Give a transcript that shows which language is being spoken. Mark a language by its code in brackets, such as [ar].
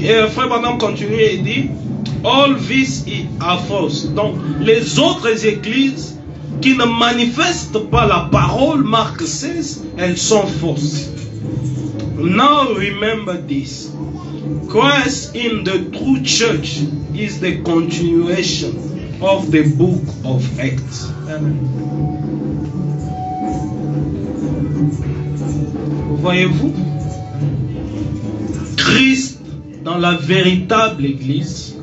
[fr] Frère Branham continue et dit, [en] all this are false. [fr] Donc les autres églises qui ne manifestent pas la parole, Marc 16, elles sont fausses. [en] Now remember this. Christ in the true church is the continuation of the book of Acts. Amen. [fr] Voyez-vous, Christ dans la véritable église,